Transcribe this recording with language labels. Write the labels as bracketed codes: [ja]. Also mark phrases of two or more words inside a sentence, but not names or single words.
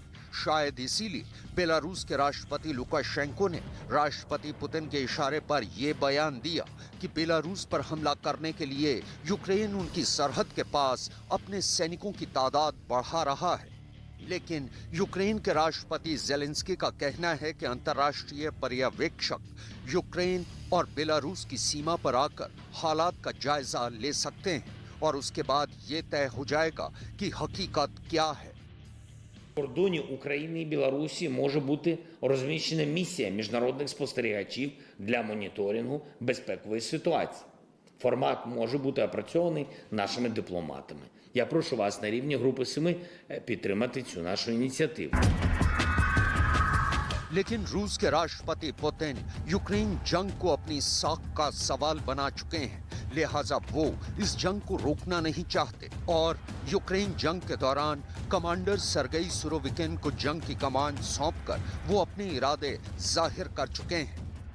[hi] शायद इसीलिए बेलारूस के राष्ट्रपति लुकाशेंको ने राष्ट्रपति पुतिन के इशारे पर यह बयान दिया कि बेलारूस पर हमला करने के लिए यूक्रेन उनकी सरहद के पास अपने सैनिकों की तादाद बढ़ा रहा है। लेकिन यूक्रेन के राष्ट्रपति ज़ेलेंस्की का कहना है कि अंतर्राष्ट्रीय पर्यवेक्षक यूक्रेन और बेलारूस की सीमा पर आकर हालात का जायजा ले सकते हैं और उसके बाद ये तय हो जाएगा कि हकीकत क्या है। [uk] В кордоні України і Білорусі може бути розміщена місія міжнародних спостерігачів для моніторингу безпекової ситуації. Формат може бути опрацьований нашими дипломатами. Я прошу вас на рівні Групи 7 підтримати цю нашу ініціативу. [hi] लेकिन रूस के राष्ट्रपति पुतिन यूक्रेन जंग को अपनी साख का सवाल बना चुके हैं। लिहाजा वो इस जंग को रोकना नहीं चाहते और यूक्रेन जंग के दौरान कमांडर सर्गेई सुरोविकिन को जंग की कमान सौंपकर वो अपने इरादे जाहिर कर चुके हैं।